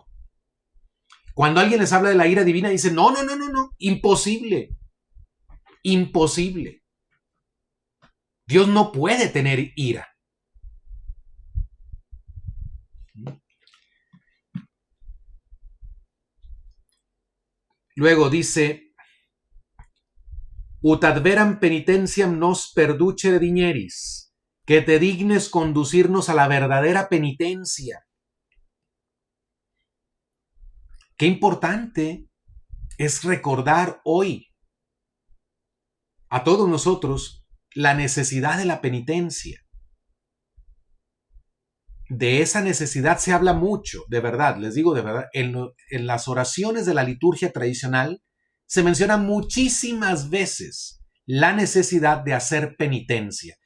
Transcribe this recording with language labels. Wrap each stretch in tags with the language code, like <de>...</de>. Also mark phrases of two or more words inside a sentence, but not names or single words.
<es>Cuando alguien les habla de la ira divina, dicen, no, imposible. Imposible. Dios no puede tener ira. Luego dice,</es> <la>ut adveram penitentiam nos perducere digneris,</la> <es>que te dignes conducirnos a la verdadera penitencia. Qué importante es recordar hoy a todos nosotros la necesidad de la penitencia. De esa necesidad se habla mucho, de verdad, les digo de verdad, en las oraciones de la liturgia tradicional se menciona muchísimas veces la necesidad de hacer penitencia.</es>